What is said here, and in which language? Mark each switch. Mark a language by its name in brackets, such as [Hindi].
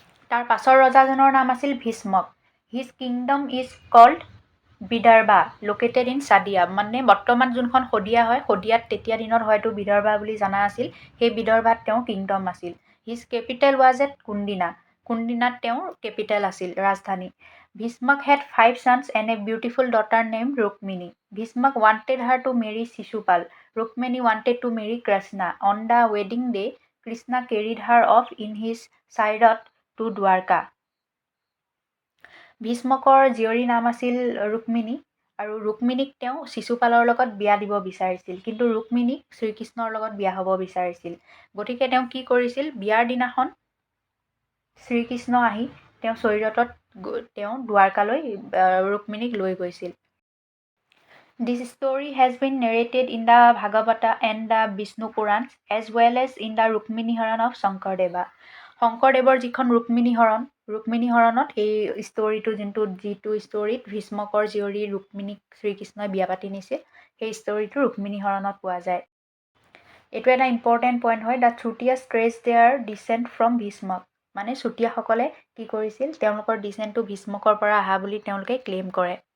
[Assamese] তাৰ পাছৰ ৰজাজনৰ নাম আছিল Bhishmak. [English] his kingdom is called Vidarbha located in Sadiya, [Assamese] মানে বৰ্তমান যোনখন শদিয়া হয়, শদিয়াত তেতিয়া দিনত হয়তো বিদৰ্ভা বুলি জনা আছিল। সেই বিদৰ্ভাত তেওঁৰ কিংডম আছিল। [English] his capital was at Kundina, [Assamese] কুণ্ডিনাত তেওঁৰ কেপিটেল আছিল, ৰাজধানী। Bhishmak [English] Had 5 sons and a beautiful daughter named Rukmini. Bhishmak wanted her to marry Shishupal. Rukmini wanted to marry Krishna. On the wedding day, Krishna carried her off in his chariot to Dwarka. [Assamese] ভীষ্মকৰ জীয়ৰীৰ নাম আছিল ৰুক্মিণী, আৰু ৰুক্মিণীক তেওঁ শিশুপালৰ লগত বিয়া দিব বিচাৰিছিল, কিন্তু ৰুক্মিণীক শ্ৰীকৃষ্ণৰ লগত বিয়া হ'ব বিচাৰিছিল। গতিকে তেওঁ কি কৰিছিল, বিয়াৰ দিনাখন শ্ৰীকৃষ্ণ আহি তেওঁ চৰিৰতত তেওঁ দ্বাৰকালৈ ৰুক্মিণীক লৈ গৈছিল। [English] This story has been narrated in the Bhagavata and the Vishnu Purans as well as in the Rukmini Haran of Shankardeva. [Assamese] শংকৰদেৱৰ যিখন ৰুক্মিণী হৰণত এই ষ্টৰিটো যিটো ষ্টৰিত ভীষ্মকৰ জীয়ৰী ৰুক্মিণীক শ্ৰীকৃষ্ণই বিয়া পাতি নিছিল, সেই ষ্টৰিটো ৰুক্মিণী হৰণত পোৱা যায়। এইটো এটা ইম্পৰ্টেণ্ট পইণ্ট হয়। [English] the Chutiyas trace their descent from Bhishmak, [Assamese] মানে চুতীয়াসকলে কি কৰিছিল, তেওঁলোকৰ ডিচেণ্টটো ভীষ্মকৰ পৰা অহা বুলি তেওঁলোকে ক্লেইম কৰে।